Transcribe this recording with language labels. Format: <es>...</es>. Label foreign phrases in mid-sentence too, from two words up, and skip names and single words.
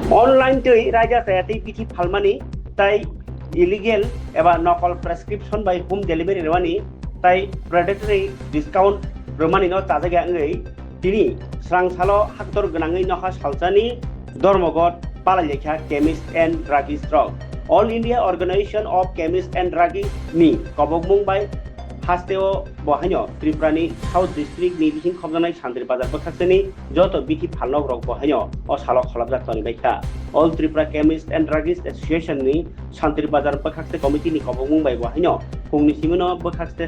<trp>अनलाइन रायजासायातै बिथि फालमानि ताई इलिगेल एबा नकल प्रेसक्रिप्शन बाय</trp> <en>home delivery</en> <trp>रेवानी ताई</trp> <en>predatory discount</en> <trp>रोमानी न ताजागा अंगै तिनी स्रांसालो हाक्तर गनाङै नहा सालजानि धर्मगत पालायलेखा केमिस्ट एंड ड्रागिस्ट रक ऑल इंडिया ऑर्गेनाइजेशन ऑफ केमिस्ट एंड ड्रागिस्ट नि कबकमुं बाय हास्तेओ बहायनो त्रिपुरानि साउथ डिस्ट्रिक्ट नि बिथिं खबजानाय सान्द्रि बाजार बखाक्सेनि जत बिथि फालनक रक बहायनो असालो खलाबजातनि बायखा ऑल त्रिपुरा केमिस्ट एंड ड्रागिस्ट एसोसिएशन नि सान्द्रि बाजार बखाक्से कमिटी नि कबकमुं बाय बहायनो फुंनि सिमनो बखाक्से</trp>